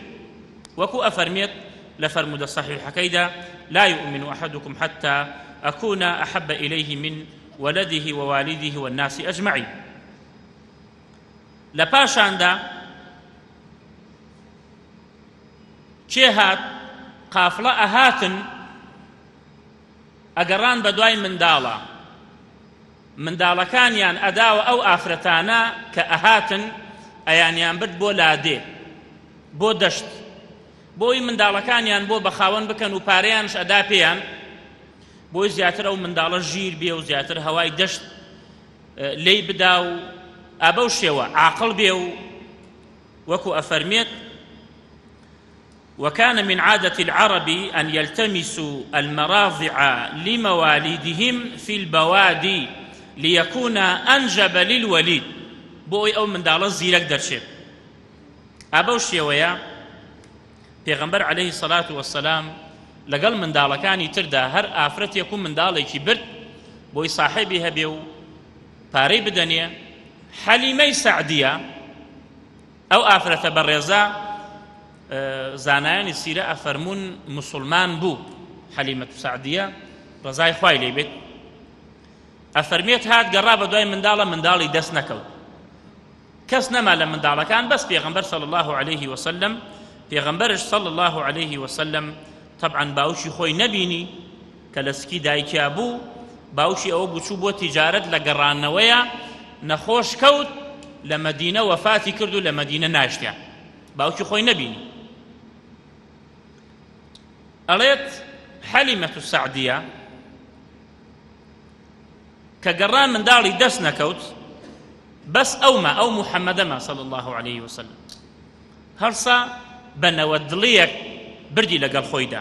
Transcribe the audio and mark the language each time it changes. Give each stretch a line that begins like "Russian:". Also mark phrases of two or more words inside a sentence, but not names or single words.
Central Kurdish: وەکو ئەفەرمێت لە فەرمودە صحیحەکەیدا:
Arabic: لا يؤمن أحدكم حتى أكون أحب إليه من ولده ووالده والناس أجمعين.
Central Kurdish: لە پاشاندا چێ هات؟ قافڵە ئەهاتن ئەگەڕان بە دوای منداڵەکانیان ئەداوە ئەو ئافرەتانە کە ئەهاتن ئەیانیان برد بۆ لادێ، بۆ دەشت، بۆی منداڵەکانیان بۆ بە خاوەن بکەن و پارەیانش ئەدا پێیان، بۆی زیاتر ئەو منداڵە ژیر بێ و زیاتر هەوای دەشت لێی بدا و ئەبەو شێوە عاقڵ بێ. و وەکو ئەفەرمێت:
Arabic: وكان من عادة العرب أن يلتمسوا المراضع لمواليدهم في البوادي ليكون أنجب للوليد.
Central Kurdish: بۆی ئەو منداڵە زیرەک دەرچێت. ئەبەو شێوەیە پێغەمبەر
Arabic: عەلەیهی سەڵات وەسەلام
Central Kurdish: لەگەڵ منداڵەکانی تردا هەر ئافرەتێک و منداڵێکی برد بۆی ساحێبی هەبێ و پارەی بدەنێ. حەلیمەی سەعدیە، ئەو ئافرەتە بەڕێزە، زانایانی سیرە ئەفەرمون موسڵمان بوو. حەلیمەت سەعدیە ڕەزای خوای لێ بێت، ئەفەرمێت هات گەڕا بە دوای منداڵی دەست نەکەوت. کەس نەما لە منداڵەکان، بەس پێغەمبەر
Arabic: صلی الله عليه وسلم.
Central Kurdish: پێغەمبەرش
Arabic: صلی الله عليه وسلم
Central Kurdish: طبعا باوشی خۆی نەبینی کە لە سکی دایکیا بوو، باوشی ئەوە بچوو بۆ تیجارەت لە گەڕانەوەیە، نەخۆش کەوت، لە مەدینە وەفاتی کرد و لە مەدینە ناشتیان، باوکی خۆی نەبینی. ئەڵێت حەلیمەت سەعدیە کە گەڕان منداڵی دەست نەکەوت، بەس ئەو محەممەدەمە
Arabic: صلی الله عليه وسلم
Central Kurdish: هەرسا بەنەوە دڵیەک بردی لەگەڵ خۆیدا.